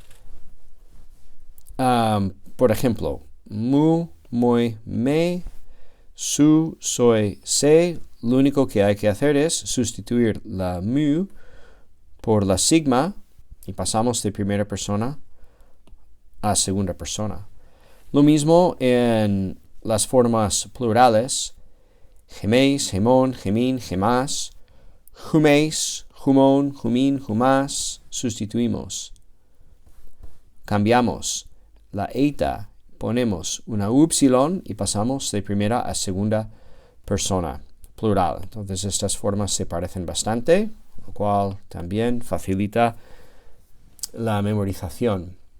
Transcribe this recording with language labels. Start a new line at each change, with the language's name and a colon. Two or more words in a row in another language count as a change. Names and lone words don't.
Greek: Por ejemplo, μου, μοι, με, σου, σοι, σε.
Spanish: Lo único que hay que hacer es sustituir la mu por la sigma y pasamos de primera persona a segunda persona. Lo mismo en las formas plurales,
Greek: ἡμεῖς, ἡμῶν, ἡμῖν, ἡμᾶς, ὑμεῖς, ὑμῶν, ὑμῖν, ὑμᾶς,
Spanish: sustituimos. Cambiamos la eta, ponemos una upsilon y pasamos de primera a segunda persona, plural. Entonces estas formas se parecen bastante, lo cual también facilita la memorización.